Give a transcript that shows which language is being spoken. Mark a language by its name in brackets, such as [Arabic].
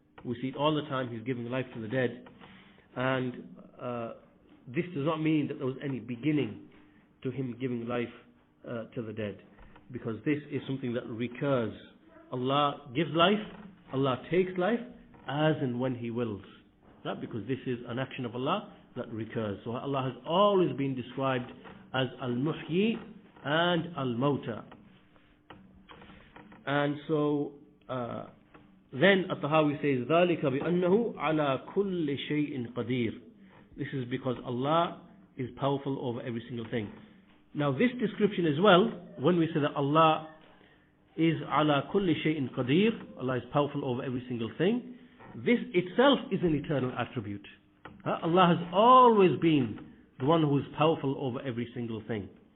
[English] We see it all the time, He's giving life to the dead. And this does not mean that there was any beginning to Him giving life to the dead, because this is something that recurs. Allah gives life, Allah takes life as and when He wills. Right? Because this is an action of Allah that recurs. So Allah has always been described as Al-Muhyi and Al-Mawta. And so then At-Tahaawi says, [Arabic] ذَلِكَ بِأَنَّهُ عَلَى كُلِّ شَيْءٍ قَدِيرٌ. [English] This is because Allah is powerful over every single thing. Now this description as well, when we say that Allah is [Arabic] ala kulli shay'in qadir, [English] Allah is powerful over every single thing, this itself is an eternal attribute. Allah has always been the one who is powerful over every single thing.